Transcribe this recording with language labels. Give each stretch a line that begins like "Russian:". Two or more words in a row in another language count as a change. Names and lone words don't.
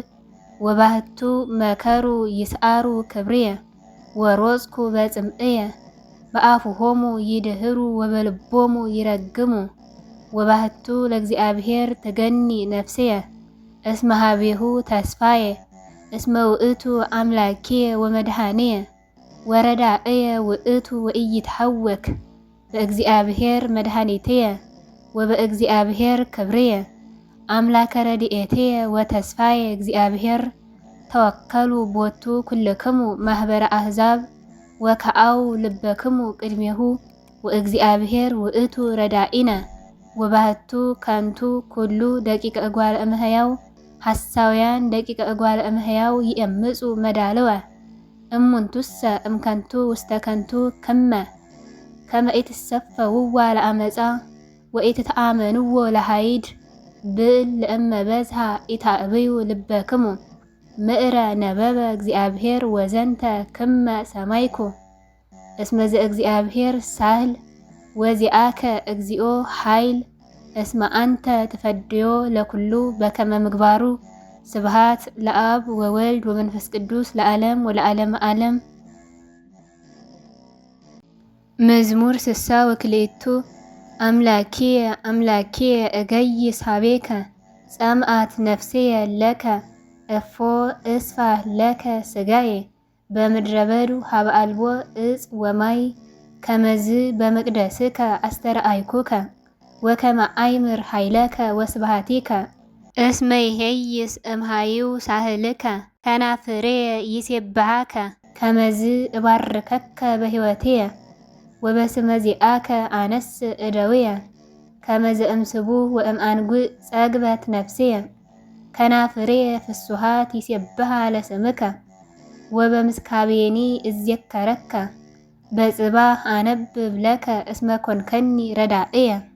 Geez: ወባህቱ መከሩ ይስዓሩ ክብርየ ወሮጽኩ በጽምዕየ በአፉሆሙ ይድህሩ ወበልቦሙ ይረግሙ ወባህቱ ለእግዚአብሔር ትገኒ ነፍስየ እስመ ኀቤሁ ተስፋየ እስመ ውእቱ አምላክየ ወመድኃኒየ ወረዳእየ ውእቱ ወኢይትሐወክ በእግዚአብሔር መድኃኒትየ ወበእግዚአብሔር ክብርየ አምላከ ረድኤትየ ወተስፋየ እግዚአብሔር ተወከሉ ቦቱ ኩልክሙ ማኅበረ አሕዛብ ወከአው ልበክሙ ቅድሜሁ ወእግዚአብሔር ውእቱ ረዳኢነ ወባህቱ ከንቱ ኩሉ ደቂቀ እጓለ እምሕያው ሐሳውያን ደቂቀ እጓለ እምሕያው ይእምፁ መዳልወ እሙንቱሰ እምከንቱ ውስተ ከንቱ ከመ ኢትሰፈውዋ ለአመፃ ወኢትተአመንዎ ለኃይድ ብል ለእመ በዝሃ ኢታእብዩ ልበክሙ ምዕረ ነበበ እግዚአብሔር ወዘንተ ክመ ሰማይኩ እስመ ዘእግዚአብሔር ሳህል ወዚአከ እግዚኦ ኃይል እስመ አንተ ትፈድዮ ለኩሉ በከመ ምግባሩ ስብሃት ለአብ ወወልድ ወመንፈስ ቅዱስ ለዓለም ወለዓለመ ዓለም። መዝሙር ስሳ ወክልኤቱ አምላኪየ አምላኪየ እገይስ ኀቤከ ጸምአት ነፍስየ ለከ እፎ እስፋህ ለከ ስጋዬ በምድረ በዱ ሀበ አልቦ እፅ ወማይ ከመዝ በመቅደስከ አስተርአይኩከ ወከመ አእምር ኃይለከ ወስብሐቲከ እስመ ይሄይስ እምሃዩ ሳህልከ ከናፍሬየ ይሴብሐከ ከመዝ እባርከከ በሕይወትየ ወበስመ ዚአከ አነስእ እደውየ ከመ ዘእምስቡሕ ወእምአንጉዕ ጸግበት ነፍስየ ከናፍሬየ ፍሱሃት ይሴብሐ ለስምከ ወበምስካቤኒ እዜከረከ በጽባሕ አነብብ ለከ እስመ ኮንከኒ ረዳእየ